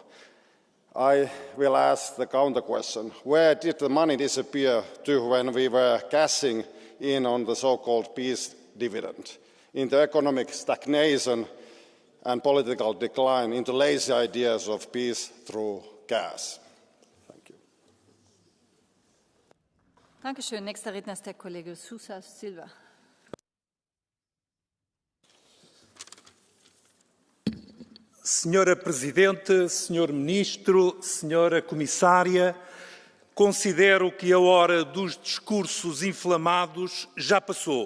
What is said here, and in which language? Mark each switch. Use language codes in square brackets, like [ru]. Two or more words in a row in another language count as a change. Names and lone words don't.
[en] I will ask the counter question. Where did the money disappear to when we were cashing in on the so-called peace dividend? Into economic stagnation and political decline, into lazy ideas of peace through gas. Thank you. [de] Dankeschön. Nächster Redner ist der Kollege Sousa Silva. [pt] Senhora Presidente, Senhor Ministro, Senhora Comissária, considero que a hora dos discursos inflamados já passou.